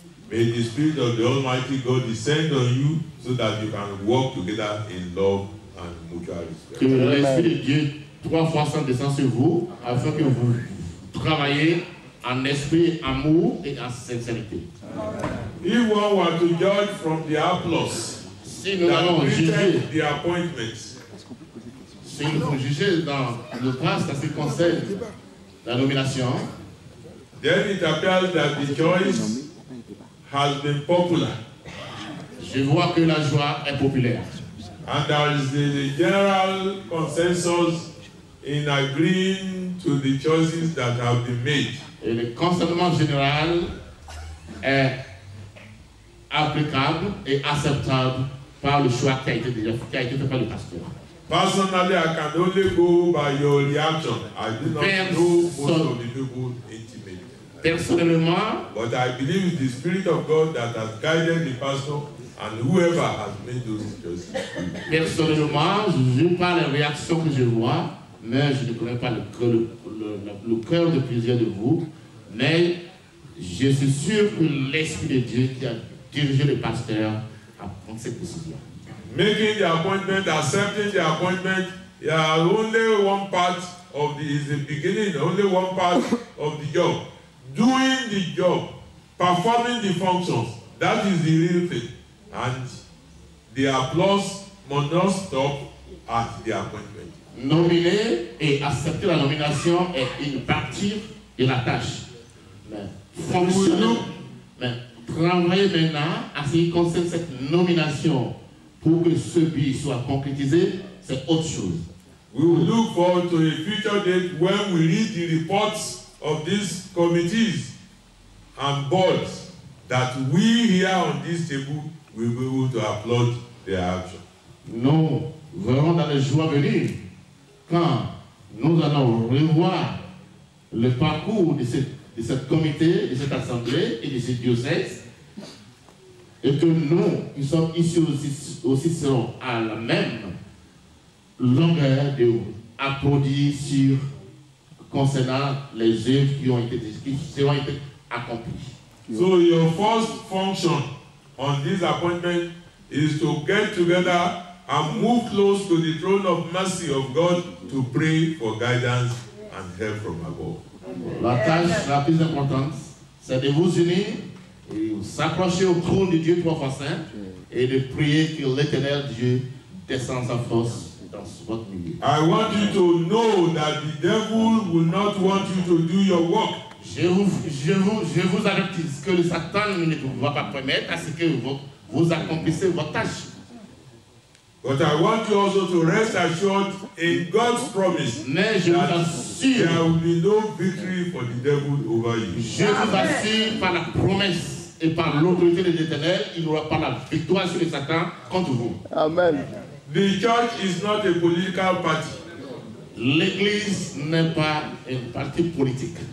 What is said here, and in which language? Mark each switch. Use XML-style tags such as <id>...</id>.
<en>May the Spirit of the Almighty God descend on you so that you can walk together in love and mutual respect.</en> <fr>Que l'Esprit de Dieu 3 fois saint descend sur vous afin que vous travaillez en esprit, amour et en sincérité.</fr> <en>If one were to judge from the applause</en> <fr>Si nous allons juger,</fr> <en>the appointments,</en> <fr>si nous faut juger dans le cas, ça se concerne la nomination,</fr> <en>then it appears that the choice has been popular.</en> <fr>je vois que la joie est populaire.</fr> <en>And there is the general consensus in agreeing to the choices that have been made.</en> <fr>Et le consentement général est applicable et acceptable par le choix qui a été fait par le pasteur.</fr> <en>Personally, I can only go by your reaction. I do not know most of the people intimately.</en> <fr>Personnellement,</fr> <en>But I believe it's the Spirit of God that has guided the pastor and whoever has made those choices.</en> <fr>Personnellement, je parle des réactions que je vois, mais je ne connais pas le cœur de plusieurs de vous. Mais je suis sûr que l'Esprit de Dieu qui a dirigé le pasteur a pris cette décision.</fr> <en>Making the appointment, accepting the appointment, only one part of the beginning, only one part of the job. Doing the job, performing the functions, that is the real thing. And the applause must not stop at the appointment.</en> <fr>Nominer et accepter la nomination est une partie de la tâche. Mais fonctionner, mais travailler maintenant à ce qui concerne cette nomination pour que ce but soit concrétisé, c'est autre chose.</fr> <en>We will look forward to a future date when we read the reports of these committees and boards that we here on this table will be able to applaud their action.</en> <fr>Nous verrons dans les jours à venir quand nous allons revoir le parcours de cette comité, de cette assemblée et de ce diocèse, et que nous, qui sommes ici aussi serons à la même longueur de applaudir concernant les œuvres qui seront été accomplies.</fr> <en>So your first function on this appointment is to get together and move close to the throne of mercy of God to pray for guidance and help from above.</en> <fr>La tâche la plus importante, c'est de vous unir et s'approcher au trône de Dieu 3 fois saint et de prier que l'Éternel Dieu descende sa force dans votre milieu.</fr> <en>I want you to know that the devil will not want you to do your work.</en> <fr>Je vous avertis que le Satan ne va pas permettre à ce que vous accomplissez votre tâche.</fr> <en>But I want you also to rest assured in God's promise</en> <fr>Mais je vous assure,</fr> <en>there will be no victory for the devil over you.</en> <fr>je vous assure par la promesse et par l'autorité de l'Éternel, il n'y aura pas la victoire sur le Satan contre vous.</fr> <en>Amen. The church is not a political party.</en> <fr>L'église n'est pas un parti politique.</fr>